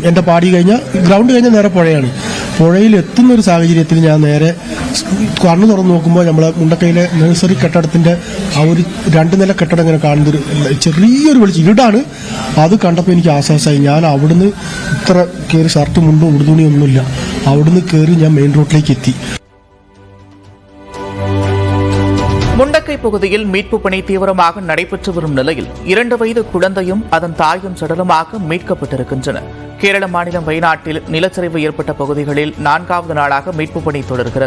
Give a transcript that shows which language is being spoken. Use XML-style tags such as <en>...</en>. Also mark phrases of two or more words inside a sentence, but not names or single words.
<ml>എന്റെ പാടി കഴിഞ്ഞാൽ ഗ്രൗണ്ട് കഴിഞ്ഞാൽ നേരെ പുഴയാണ്. പുഴയിൽ എത്തുന്ന ഒരു സാഹചര്യത്തിൽ ഞാൻ നേരെ കണ്ണു തുറന്നു നോക്കുമ്പോൾ നമ്മളെ മുണ്ടക്കയിലെ നഴ്സറി കെട്ടിടത്തിന്റെ ആ ഒരു 2 നില കെട്ടിടം ഇങ്ങനെ കാണുന്നൊരു ചെറിയൊരു വെളിച്ചം ഇരുടാണ്. അത് കണ്ടപ്പോൾ എനിക്ക് ആശ്വാസമായി. ഞാൻ അവിടുന്ന് ഇത്ര കയറി ഷർട്ട് മുണ്ടോ ഉടുതുണിയൊന്നുമില്ല, അവിടുന്ന് കയറി ഞാൻ</ml> <en>main road</en> <ml>എത്തി.</ml> <ta>முண்டக்கை பகுதியில் மீட்புப் பணி தீவிரமாக நடைபெற்று வரும் நிலையில் 2 வயது குழந்தையும் அதன் தாயும் சடலமாக மீட்கப்பட்டிருக்கின்றன. கேரள மாநிலம் வயநாட்டில் நிலச்சரிவு ஏற்பட்ட பகுதிகளில் 4வது நாளாக மீட்புப் பணி தொடர்கிறது.</ta>